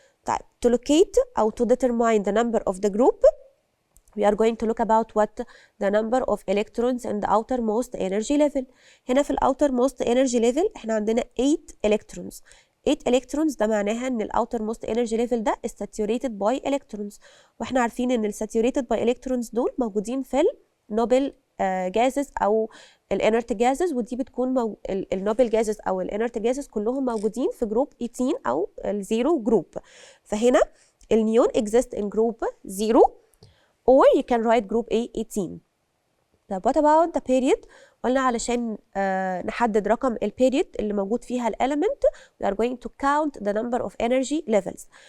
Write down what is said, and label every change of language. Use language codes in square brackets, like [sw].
[en] طيب to locate أو to determine the number of the group we are going to look about what? The number of electrons in the outermost energy level. هنا في outermost energy level احنا عندنا 8 electrons. 8 electrons [ar] ده معناها ان [en] outermost energy level ده is saturated by electrons. [ar] واحنا عارفين ان saturated by electrons دول موجودين في النوبل gases او الانرت gases ودي بتكون النوبل gases او الانرت gases كلهم موجودين في جروب 18 او الزيرو جروب. [en] فهنا النيون exist in group 0 or you can write group A 18. طب what about the period؟ [ar] قلنا علشان نحدد رقم البيريود اللي موجود فيها [en] element we are going to count the number of energy levels.